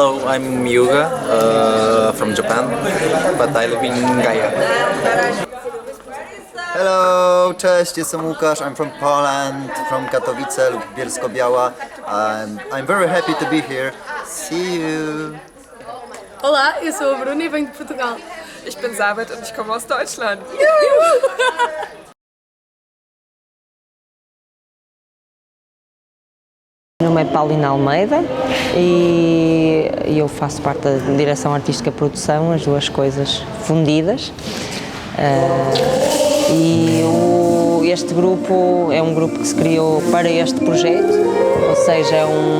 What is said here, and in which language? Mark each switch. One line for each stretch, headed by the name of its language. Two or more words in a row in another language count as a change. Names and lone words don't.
English: I'm Yuga from Japan, but I live in Gaia. Hello,
Polish: cześć, jestem Łukasz,
English: I'm from Poland, from Katowice lub Bielsko-Biała. I'm very happy to be here. See you!
Portuguese: Olá, eu sou a Bruna e venho de Portugal.
German: Ich bin Sabit und ich komme aus Deutschland.
Portuguese: Meu nome é Paulina Almeida e eu faço parte da direção artística e produção, as duas coisas fundidas. Este grupo é um grupo que se criou para este projeto, ou seja, é